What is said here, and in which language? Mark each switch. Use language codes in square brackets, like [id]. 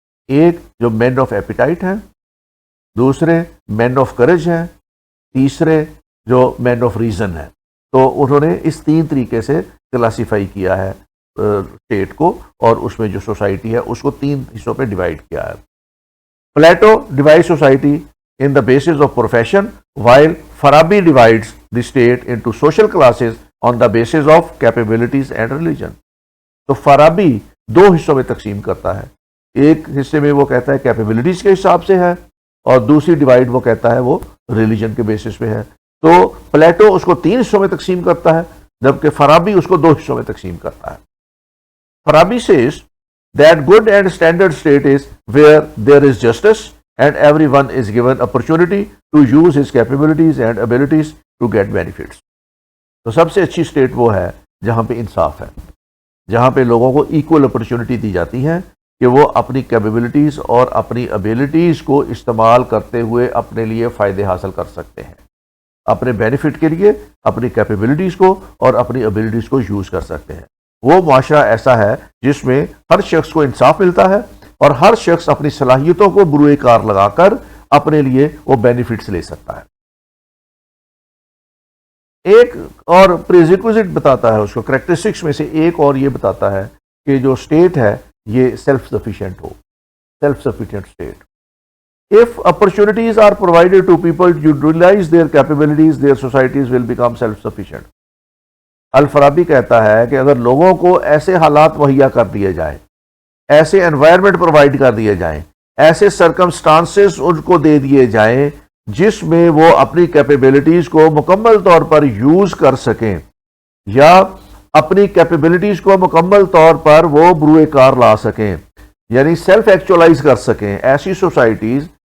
[ur] ایک جو مین of appetite ہیں، دوسرے مین آف کریج ہیں، تیسرے جو مین آف ریزن ہے. تو انہوں نے اس 3 طریقے سے کلاسیفائی کیا ہے اسٹیٹ کو اور اس میں جو سوسائٹی ہے اس کو 3 حصوں پہ ڈیوائڈ کیا ہے. [en] Plato divide society in the basis of profession, while Farabi divides the state into social classes on the basis of capabilities and religion. [ur] تو فارابی 2 حصوں میں تقسیم کرتا ہے. ایک حصے میں وہ کہتا ہے کیپیبلٹیز کے حساب سے ہے اور دوسری ڈیوائڈ وہ کہتا ہے وہ ریلیجن کے بیسس پہ ہے. تو پلیٹو اس کو 3 حصوں میں تقسیم کرتا ہے جبکہ فارابی اس کو 2 حصوں میں تقسیم کرتا ہے. [en] Farabi says that good and standard state is where there is justice and everyone is given opportunity to use his capabilities and abilities to get benefits. [ur] تو سب سے اچھی اسٹیٹ وہ ہے جہاں پہ انصاف ہے، جہاں پہ لوگوں کو ایکول اپرچونٹی دی جاتی ہے کہ وہ اپنی کیپیبلٹیز اور اپنی ابیلٹیز کو استعمال کرتے ہوئے اپنے لیے فائدے حاصل کر سکتے ہیں، اپنے بینیفٹ کے لیے اپنی کیپیبلٹیز کو اور اپنی ابیلٹیز کو یوز کر سکتے ہیں. وہ معاشرہ ایسا ہے جس میں ہر شخص کو انصاف ملتا ہے اور ہر شخص اپنی صلاحیتوں کو بروئے کار لگا کر اپنے لیے وہ بینیفٹس لے سکتا ہے. ایک اور پریریکوزٹ بتاتا ہے اس کو، کریکٹرسٹکس میں سے ایک اور یہ بتاتا ہے کہ جو اسٹیٹ ہے یہ self sufficient ہو، self sufficient state. [en] If opportunities are provided to people to utilize their capabilities, their societies will become self-sufficient. [ur] الفارابی کہتا ہے کہ اگر لوگوں کو ایسے حالات مہیا کر دیے جائیں، ایسے انوائرمنٹ پرووائڈ کر دیے جائیں، ایسے سرکمسٹانسز ان کو دے دیے جائیں جس میں وہ اپنی کیپیبلٹیز کو مکمل طور پر یوز کر سکیں، یا اپنی کیپیبلٹیز کو مکمل طور پر وہ بروئے کار لا سکیں، یعنی سیلف ایکچولائز کر سکیں، ایسی سوسائٹیز،